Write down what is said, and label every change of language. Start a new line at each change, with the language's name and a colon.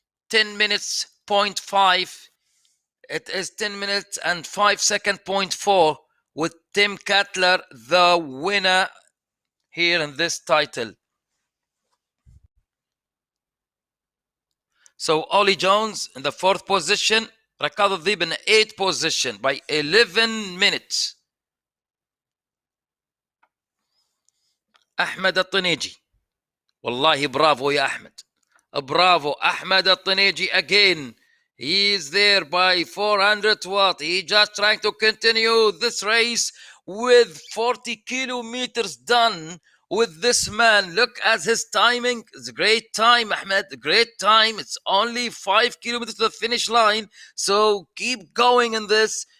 English: 10 minutes, 0.5. It is 10 minutes and 5 second, 0.4 with Tim Cutler, the winner here in this title. So Ollie Jones in the 4th position, Ricardo Veeb in the 8th position by 11 minutes.
Arabic: أحمد الطنيجي, والله برافو يا أحمد, برافو أحمد الطنيجي again.
English: He is there by 400 watt. He just trying to continue this race with 40 kilometers done with this man. Look at his timing. It's a great time, Ahmed. Great time. It's only 5 kilometers to the finish line. So keep going in this.